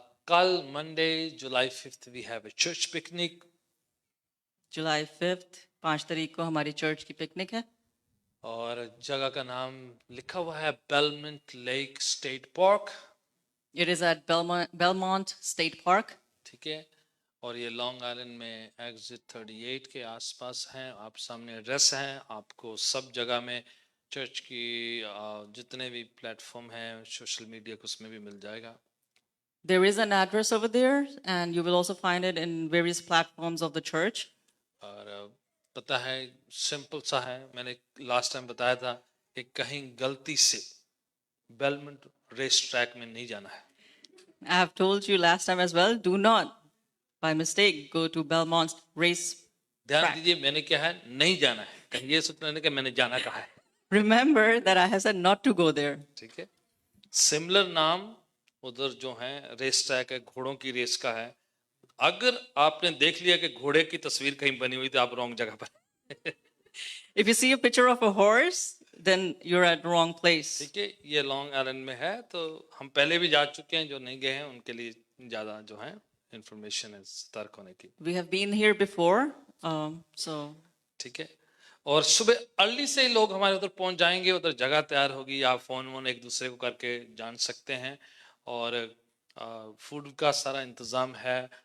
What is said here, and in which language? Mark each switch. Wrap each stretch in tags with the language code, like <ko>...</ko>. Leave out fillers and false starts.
<hi>कल</hi> <en>Monday July 5th we have a church picnic.</en> <hi>July 5th, 5 तारीख को हमारी चर्च की पिकनिक है और जगह का नाम लिखा हुआ है बेलमंट lake state park.</hi> <en>It is at Belmont State Park.</en> <hi>ठीक है, और ये लॉन्ग आइलैंड में एग्जिट 38 के आसपास हैं। आप सामने एड्रेस हैं, आपको सब जगह में चर्च की जितने भी प्लेटफॉर्म हैं सोशल मीडिया को उसमें भी मिल जाएगा।</hi> <en>There is an address over there and you will also find it in various platforms of the church.</en> <hi>और पता है सिंपल सा है, मैंने लास्ट टाइम बताया था कि कहीं गलती से बेलमंट रेस ट्रैक में नहीं जाना है।</hi> <en>I have told you last time as well, do not by mistake go to Belmont race</en> <hi>ध्यान</hi> <en>track.</en> <hi>दीजिए, मैंने क्या है, नहीं जाना है। कहीं ये सोचना नहीं कि मैंने जाना कहा है।</hi> <en>Remember that I have said not to go there.</en> <hi>ठीक है, सिमिलर नाम उधर जो है रेस ट्रैक है, घोड़ों की रेस का है। अगर आपने देख लिया कि घोड़े की तस्वीर कहीं बनी हुई तो आप रॉन्ग जगह पर।</hi> <en>If you see a picture of a horse, then you're at the wrong place.</en> <hi>ठीक है, ये लॉन्ग आइलैंड में है, तो हम पहले भी जा चुके हैं, जो नहीं गए हैं उनके लिए ज्यादा जो है इंफॉर्मेशन है सतर्क होने की।</hi> <en>We have been here before, so</en> <hi>ठीक है, और सुबह अर्ली से ही लोग हमारे उधर पहुंच जाएंगे, उधर जगह तैयार होगी, आप फोन वोन एक दूसरे को करके जान सकते हैं। और फूड का सारा इंतजाम है।</hi>